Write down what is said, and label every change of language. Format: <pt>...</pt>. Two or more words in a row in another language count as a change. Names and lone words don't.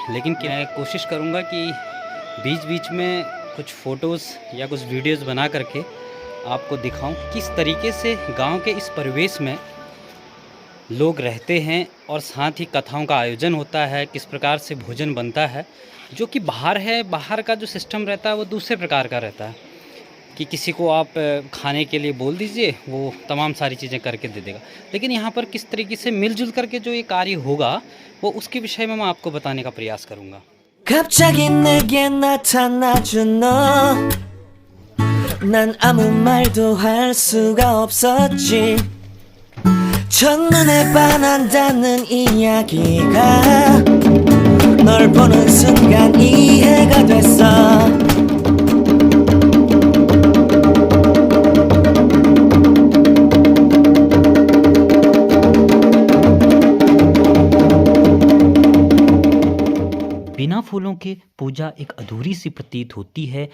<hi>लेकिन मैं कोशिश करूंगा कि बीच बीच में कुछ फ़ोटोज़ या कुछ वीडियोज़ बना करके आपको दिखाऊं किस तरीके से गांव के इस परिवेश में लोग रहते हैं और साथ ही कथाओं का आयोजन होता है, किस प्रकार से भोजन बनता है। जो कि बाहर है, बाहर का जो सिस्टम रहता है वो दूसरे प्रकार का रहता है कि किसी को आप खाने के लिए बोल दीजिए, वो तमाम सारी चीज़ें करके दे देगा। लेकिन यहाँ पर किस तरीके से मिलजुल करके जो ये कार्य होगा वो उसके विषय में मैं आपको बताने का प्रयास करूँगा।</hi> <ko>갑자기 내게 나타나준 너 난 아무 말도 할 수가 없었지 첫눈에 반한다는 이야기가 널 보는 순간 이해가 됐어</ko> <hi>बिना फूलों के पूजा एक अधूरी सी प्रतीत होती है।</hi>